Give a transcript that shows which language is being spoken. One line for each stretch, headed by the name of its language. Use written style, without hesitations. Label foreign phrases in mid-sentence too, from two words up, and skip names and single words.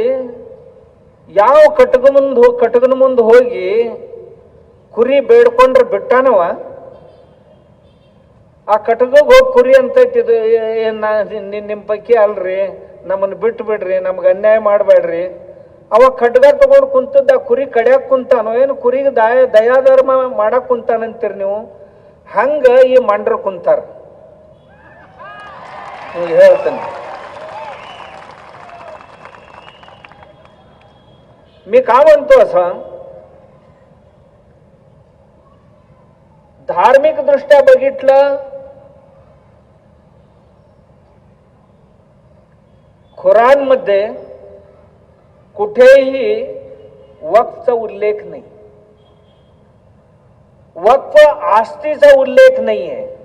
Kannada: ಯಾವ ಕಟಗನ ಮುಂದೆ ಹೋಗಿ ಕುರಿ ಬೇಡ್ಕೊಂಡ್ರೆ ಬಿಟ್ಟಾನವ, ಆ ಕಟಗಗೆ ಹೋಗಿ ಕುರಿ ಅಂತ ಇಟ್ಟಿದ್ದು ನಿಮ್ಮ ಪೈಕಿ ಅಲ್ರಿ, ನಮ್ಮನ್ನು ಬಿಟ್ಟು ಬಿಡ್ರಿ, ನಮ್ಗೆ ಅನ್ಯಾಯ ಮಾಡಬೇಡ್ರಿ. ಅವ ಖಡ್ಗ ತಗೊಂಡು ಕುಂತದ್ದ ಕುರಿ ಕಡಿಯಾಕ ಕುಂತಾನೋ ಏನು ಕುರಿಗೆ ದಯಾಧರ್ಮ ಮಾಡಕ್ ಕುಂತಾನಂತೀರಿ ನೀವು? ಹಂಗ ಈ ಮಂಡ್ರ ಕುಂತಾರ. ಹೇಳ್ತೇನೆ,
Marathi: मी का म्हणतो असं, धार्मिक दृष्ट्या बघितलं कुरान मध्ये कुठेही वक्फचा उल्लेख नाही, वक्फ आस्तीचा उल्लेख नाहीये.